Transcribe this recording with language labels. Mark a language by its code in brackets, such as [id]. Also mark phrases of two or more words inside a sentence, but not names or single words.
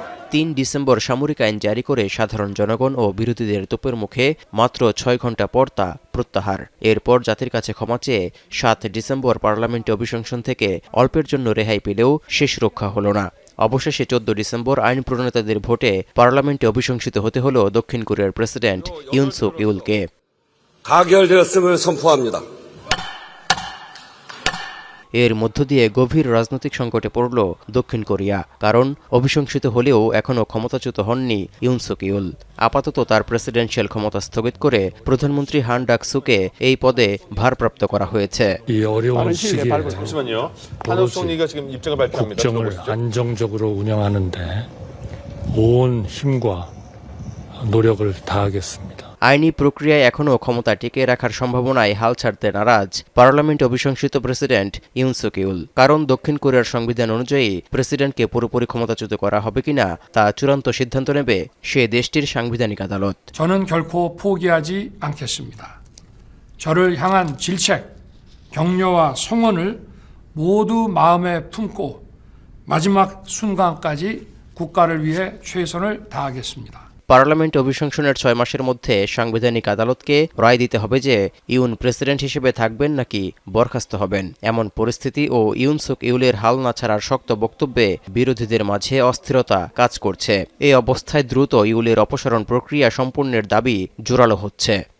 [bn] 3 ডিসেম্বর সামরিক আইন জারি করে সাধারণ জনগণ ও বিরোধীদের তোপের মুখে মাত্র 6 ঘণ্টা পর তা প্রত্যাহার। এরপর জাতির কাছে ক্ষমা চেয়ে 7 ডিসেম্বর পার্লামেন্টে অভিশংসন থেকে অল্পের জন্য রেহাই পেলেও শেষ রক্ষা হলো না। অবশেষে 14 ডিসেম্বর আইন প্রণেতাদের ভোটে পার্লামেন্টে অভিশংসিত হতে হলো দক্ষিণ কোরিয়ার প্রেসিডেন্ট ইউন সুক ইউলকে। [ko] 가결되었음을 선포합니다. [bn] এর মধ্য দিয়ে গভীর রাজনৈতিক সংকটে পড়ল দক্ষিণ কোরিয়া, কারণ অভিশংসিত হলেও এখনও ক্ষমতাচ্যুত হননি ইউন সুক ইউল। আপাতত তার প্রেসিডেন্সিয়াল ক্ষমতা স্থগিত করে প্রধানমন্ত্রী হান ডাক সুকে এই পদে ভারপ্রাপ্ত করা হয়েছে। [ko] 국정을 안정적으로 운영하는데 온 힘과 노력을 다하겠습니다. [bn] আইনি প্রক্রিয়ায় এখনও ক্ষমতা টিকিয়ে রাখার সম্ভাবনায় হাল ছাড়তে নারাজ পার্লামেন্ট অভিশংসিত প্রেসিডেন্ট ইউন সুক ইউল। কারণ দক্ষিণ কোরিয়ার সংবিধান অনুযায়ী প্রেসিডেন্টকে পুরোপুরি ক্ষমতাচ্যুত করা হবে কিনা তা চূড়ান্ত সিদ্ধান্ত নেবে সে দেশটির সাংবিধানিক আদালত। [ko] 저는 결코 포기하지 않겠습니다. 저를 향한 질책, 격려와 성원을 모두 마음에 품고 마지막 순간까지 국가를 위해 최선을 다하겠습니다. [bn] পার্লামেন্ট অভিশংসনের 6 মাসের মধ্যে সাংবিধানিক আদালতকে রায় দিতে হবে যে ইউন প্রেসিডেন্ট হিসেবে থাকবেন নাকি বরখাস্ত হবেন। এমন পরিস্থিতি ও ইউন সুক ইউলের হাল না ছাড়ার শক্ত বক্তব্যে বিরোধীদের মাঝে অস্থিরতা কাজ করছে। এই অবস্থায় দ্রুত ইউলের অপসারণ প্রক্রিয়া সম্পূর্ণের দাবি জোরালো হচ্ছে।